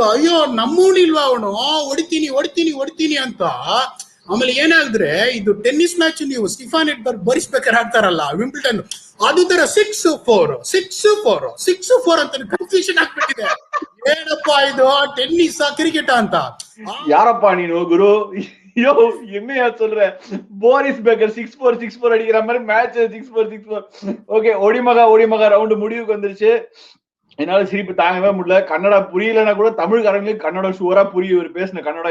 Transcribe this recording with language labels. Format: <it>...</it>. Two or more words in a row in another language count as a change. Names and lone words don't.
<kn>ಅಯ್ಯೋ ನಮ್ಮವನು ಇಲ್ವಾ ಅವನು, ಹೊಡಿತೀನಿ ಅಂತ. ಆಮೇಲೆ ಏನಾದ್ರೆ ಇದು</kn> <en>tennis match</en> <kn>ನೀವು ಸ್ಟಿಫಾನ್ ಎಡ್ಬರ್ಗ್ ಬರಿಸ್ಬೇಕಾದ್ರೆ ಆಡ್ತಾರಲ್ಲ ವಿಂಬಲ್ಡನ್, ಅದು ತರ 6-4 ಅಂತ ಕನ್ಫ್ಯೂಷನ್ ಆಗ್ಬಿಟ್ಟಿದೆ. ಏನಪ್ಪಾ ಇದು</kn> <en>tennis cricket</en> <kn>ಅಂತ. ಯಾರಪ್ಪಾ ನೀನು ಗುರು?</kn> <ta>ஐயோ என்னையா சொல்ற? போரிஸ் பேக்கர் 6-4 அடிக்கிற மாதிரி மேட்ச் 6-4. ஓகே, ஒடிமகா ரவுண்ட் முடிவுக்கு வந்துருச்சு. என்னால சிரிப்பு தாங்கவே முடியல. கன்னடா புரியலன்னா கூட தமிழ்காரங்களுக்கு கன்னடம் ஷுவரா புரியும் இவர் பேசின கன்னடம்.</ta>